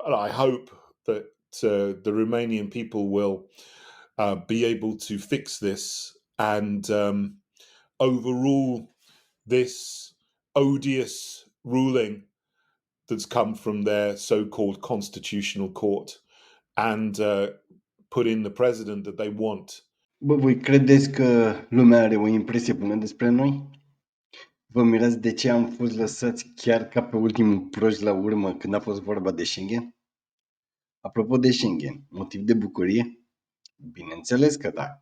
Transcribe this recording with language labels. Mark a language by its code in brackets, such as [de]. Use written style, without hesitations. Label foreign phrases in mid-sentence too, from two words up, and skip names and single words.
[en] And I hope that the Romanian people will be able to fix this and overrule this odious ruling that's come from their so-called constitutional court and put in the president that they want. [ro] Bă, voi credeți că lumea are o impresie bună despre noi? Vă mirați de ce am fost lăsați chiar ca pe ultimul proști la urmă când a fost vorba de Schengen? Apropo de Schengen, motiv de bucurie? Bineînțeles că da.